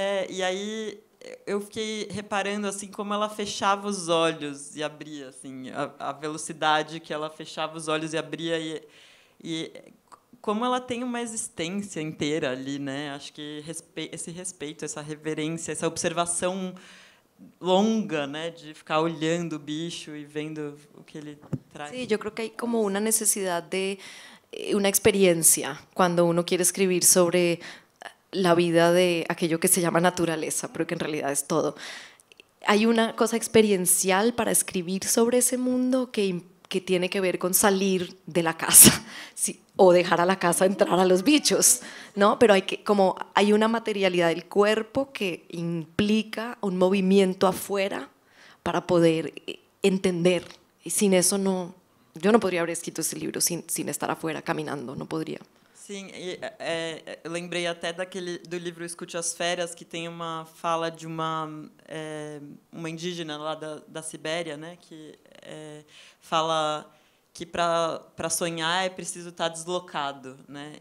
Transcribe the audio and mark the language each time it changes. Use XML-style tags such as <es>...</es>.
<pt>E aí eu fiquei reparando assim como ela fechava os olhos e abria, assim, a velocidade que ela fechava os olhos e abria e como ela tem uma existência inteira ali, né? Acho que esse respeito, essa reverência, essa observação longa, né, de ficar olhando o bicho</pt> <es>y viendo</es> <pt>o que ele trae.</pt> <es>Sí, yo creo que hay como una necesidad de una experiencia cuando uno quiere escribir sobre la vida de aquello que se llama naturaleza, pero que en realidad es todo. Hay una cosa experiencial para escribir sobre ese mundo que tiene que ver con salir de la casa, ¿sí? O dejar a la casa entrar a los bichos, ¿no? Pero hay una materialidad del cuerpo que implica un movimiento afuera para poder entender. Y sin eso yo no podría haber escrito ese libro sin estar afuera caminando, no podría.</es> <pt>Sim, eu lembrei até do livro Escute as Feras, que tem uma fala de uma indígena lá da Sibéria, né, que fala que para sonhar é preciso estar deslocado, né?</pt>